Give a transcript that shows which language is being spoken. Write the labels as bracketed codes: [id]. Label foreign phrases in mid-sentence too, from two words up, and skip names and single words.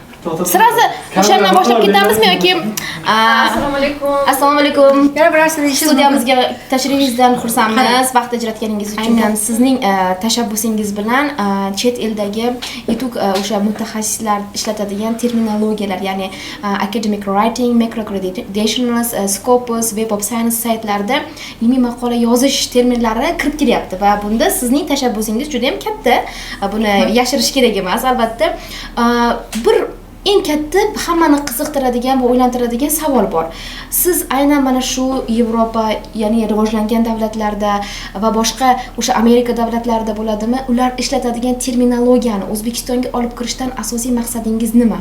[uz] Sirazi o'shandan boshlab ketamizmi yoki Assalomu alaykum. Assalomu alaykum. Yana bir narsa deyishingiz Studiyamizga tashrifingizdan xursandmiz. Vaqt ajratganingiz uchun ham sizning tashabbusingiz bilan chet eldagi yetuk o'sha mutaxassislar ishlatadigan terminologiyalar, ya'ni [en] academic writing, [uz] macrocredentials, Scopus, Web of Science saytlarida ilmiy maqola yozish terminlari kirib kelyapti va bunda sizning tashabbusingiz juda ham katta. Buni yashirish kerak emas, albatta. Bir eng katta hammani qiziqtiradigan va o'ylantiradigan savol bor. Siz aynan mana shu Yevropa, ya'ni rivojlangan davlatlarda va boshqa o'sha Amerika davlatlarida bo'ladimi, ular ishlatadigan terminologiyani O'zbekistonga olib kirishdan asosiy maqsadingiz nima?